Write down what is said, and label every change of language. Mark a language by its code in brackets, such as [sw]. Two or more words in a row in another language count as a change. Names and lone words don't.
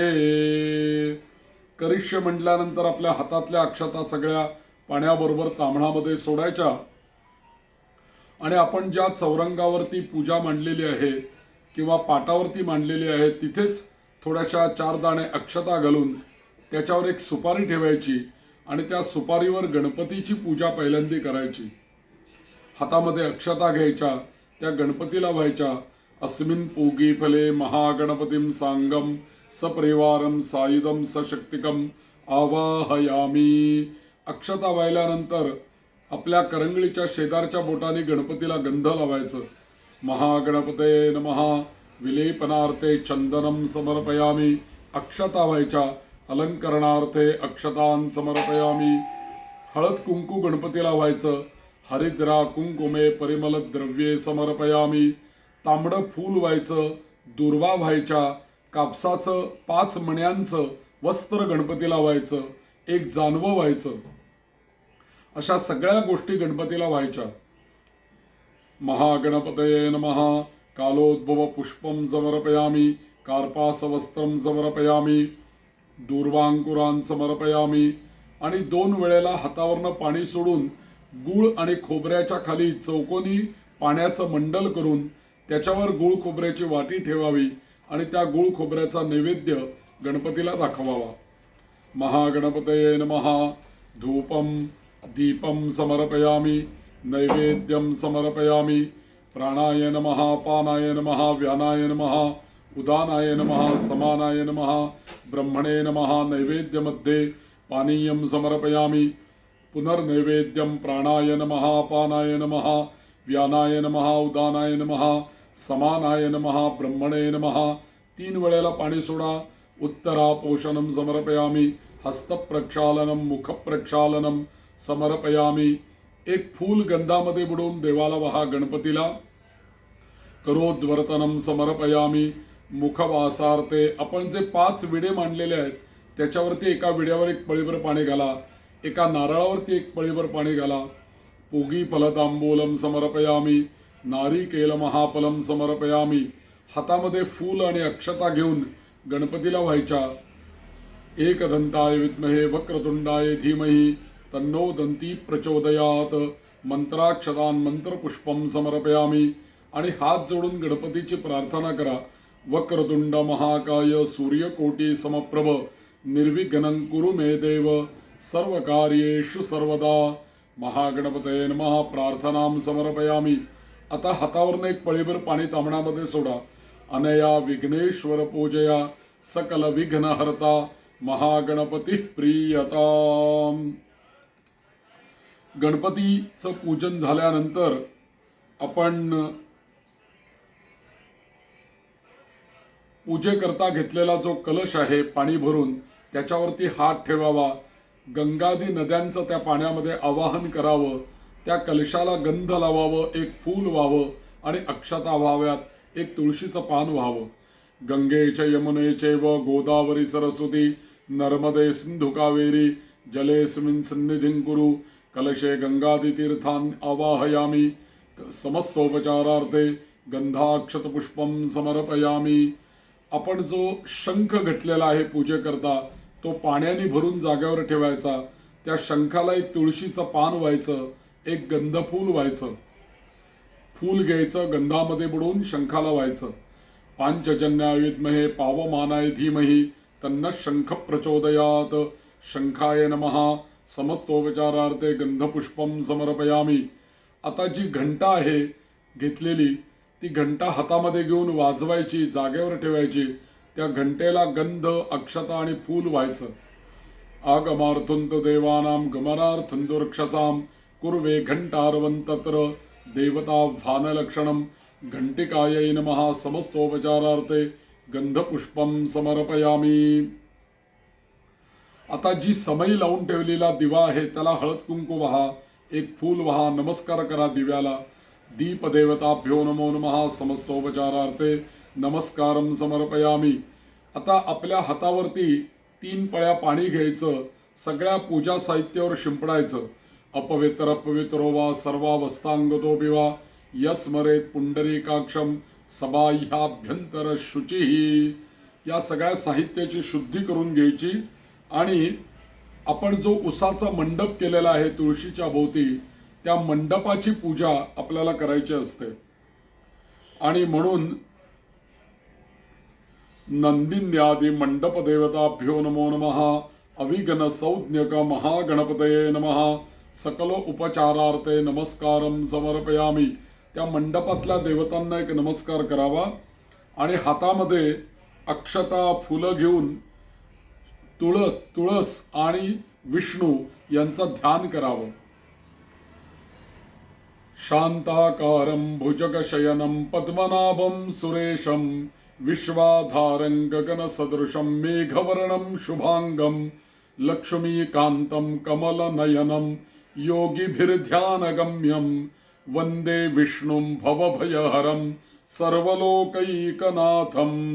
[mr] करिष्य म्हटल्यानंतर आपल्या हातातल्या अक्षता सगळ्या पाण्याबरोबर ताम्हणामध्ये सोडायच्या आणि आपण ज्या चौरंगावरती पूजा मांडलेली आहे किंवा पाटावरती मांडलेली आहे तिथेच थोड्याशा 4 दाणे अक्षता घालून त्याच्यावर एक सुपारी ठेवायची आणि त्या सुपारीवर गणपतीची पूजा पहिल्यांदा करायची. हातामध्ये अक्षता घ्यायच्या, त्या गणपतीला व्हायच्या. [sa] अस्मिन् पूगी फले महागणपतीं सांगम सपरिवारम सायुधम सशक्तिकम आवाहयामी. [mr] अक्षता वाहिल्यानंतर आपल्या करंगळीच्या शेजारच्या बोटाने गणपतीला गंध लावायचं. [sa] महागणपते नमः. विलेपनार्थे चंदनम समर्पयामी. [mr] अक्षता व्हायच्या. [sa] अलंकरणार्थे अक्षतां समर्पयामी. [mr] हळद कुंकू गणपतीला व्हायचं. [sa] हरिद्रा कुंकुमे परिमल द्रव्ये समर्पयामी. [mr] तांबडं फूल व्हायचं. दुर्वा व्हायच्या. कापसाचं 5 मण्यांचं वस्त्र गणपतीला व्हायचं. एक जानवं व्हायचं. अशा सगळ्या गोष्टी गणपतीला व्हायच्या. [sa] महागणपतये नमः. कालोद्भव पुष्पं समर्पयामी. कार्पास वस्त्रं समर्पयामी. दूर्वांकुरान् समर्पयामी. [mr] आणि 2 वेळेला हातावरनं पाणी सोडून गूळ आणि खोबऱ्याच्या खाली चौकोनी पाण्याचं मंडल करून त्याच्यावर गूळ खोबऱ्याची वाटी ठेवावी आणि त्या गूळ खोबऱ्याचा नैवेद्य गणपतीला दाखवावा. [sa] महागणपतये नमः. धूपम दीपम समर्पयामि, नैवेद्यम समर्पयामि. प्राणाय नमः, पानाय नमः, व्यानाय नमः, उदानाय नमः, समानाय नमः, ब्रह्मणे नमः. नैवेद्यमध्ये पानीयं समर्पयामि. पुनर्नैवेद्यं प्राणाय नमः, पानाय नमः, व्यानाय नमः, उदानाय नमः, समानाय नमः, ब्रह्मणे नमः. [mr] 3 वेळेला पाणी सोडा. [sa] उत्तरा पोषणं समर्पयामि. हस्तप्रक्षालनं मुखप्रक्षालनं समर्पयामि. [mr] एक फूल गंधामध्ये बुडवून देवाला वहा गणपतीला. [sa] करोद्वर्तनं समर्पयामि. [mr] मुखवासार्थे आपण जे 5 विडे मांडलेले आहेत त्याच्यावरती एका विड्यावर 1 पळीभर पाणी घाला, एका नारळावरती 1 पळीभर पाणी घाला. [sa] पूगी फलतांबूलम समर्पयामि. नारिकेल महाफलम समर्पयामि. [mr] हातामध्ये फूल आणि अक्षता घेऊन गणपतीला व्हायच्या. [sa] एकदंताय विद्महे वक्रतुंडाय धीमहि तन्नो दंती प्रचोदयात. मंत्राक्षतान मंत्रपुष्पम समर्पयामि. [mr] आणि हात जोडून गणपतीची प्रार्थना करा. [sa] वक्रतुंड महाकाय सूर्यकोटी समप्रभ निर्विघ्नं कुरु मे देव सर्वकार्येषु सर्वदा. महागणपतये नमः. प्रार्थनां समर्पयामि. [mr] आता हातावरनं 1 पळीभर पाणी तांबणामध्ये सोडा. [sa] अनया विघ्नेश्वर पूजया सकल विघ्नहर्ता महागणपती प्रियता. [mr] गणपतीचं पूजन झाल्यानंतर आपण पूजेकरता घेतलेला जो कलश आहे पाणी भरून त्याच्यावरती हात ठेवावा. गंगादी नद्यांचं त्या पाण्यामध्ये आवाहन करावं. त्या कलशाला गंध लावावं, 1 फूल व्हावं आणि अक्षता व्हाव्यात, 1 तुळशीचं पान व्हावं. [sa] गंगेच यमुनेचे व गोदावरी सरस्वती नर्मदे सिंधु कावेरी जलेस्मिन् सन्निधिं कुरु. कलशे गंगादितीर्थान् आवाहयामि. समस्तोपचारार्थे गंधाक्षतपुष्पं समर्पयामि. [mr] आपण जो शंख घेतलेला आहे पूजेकरता तो पाण्याने भरून जागेवर ठेवायचा. त्या शंखाला 1 तुळशीचं पान व्हायचं, 1 गंधफूल व्हायचं. फूल घ्यायचं, गंधामध्ये बुडवून शंखाला व्हायचं. [sa] पांचजन्याय विद्महे पावमानाय धीमहि तन्नः शंख प्रचोदयात. शंखाय नमः. समस्तोपचारार्थे गंधपुष्पम समर्पयामि. [mr] आता जी घंटा आहे घेतलेली ती घंटा हातामध्ये घेऊन वाजवायची, जागेवर ठेवायची. त्या घंटेला गंध, अक्षता आणि फूल व्हायचं. [sa] आगमार्थुंत देवानां गमनार्थुंत रक्षसां कुर्वे घंटारवंतत्र देवता भानलक्षणं. घंटिकायै नमः. समस्तोपचारार्थे गंधपुष्पम समर्पयामि. [mr] आता जी समई लावून ठेवलेला दिवा आहे त्याला हळद कुंकू वहा, 1 फूल वहा, नमस्कार करा दिव्याला. [sa] दीपदेवताभ्यो नमो नमः. समस्तोपचारार्थे नमस्कारम समर्पयामि. [mr] आता आपल्या हातावरती 3 पळ्या पाणी घ्यायचं, सगळ्या पूजा साहित्यावर शिंपडायचं. [sa] अपवित्र पवित्रो वा सर्वावस्थांगतो बिवा यस्मरेत पुंडरीकाक्षम सबाह्याभ्यंतर शुचिही. [mr] या सगळ्या साहित्याची शुद्धी करून घ्यायची आणि आपण जो उसाचा मंडप केलेला आहे तुळशीच्या भोवती त्या मंडपाची पूजा आपल्याला करायची असते. आणि म्हणून [sa] नंदिन्यादि मंडप देवताभ्यो नमो नमः. अविघ्न संज्ञक महागणपतये नमः. सकल उपचारार्थे नमस्कारम समर्पयामि. [mr] त्या मंडपातल्या देवतांना 1 नमस्कार करावा आणि हातामध्ये अक्षता फुलं घेऊन तुळस आणि विष्णू यांचं ध्यान करावं. [sa] शांताकारं भुजगशयनं पद्मनाभं सुरेशं विश्वाधारं गगनसदृशं मेघवर्णं शुभांगं लक्ष्मीकान्तं कमलनयनं योगिभिर्ध्यानगम्यं वन्दे विष्णुं भवभयहरं सर्वलोकैकनाथं.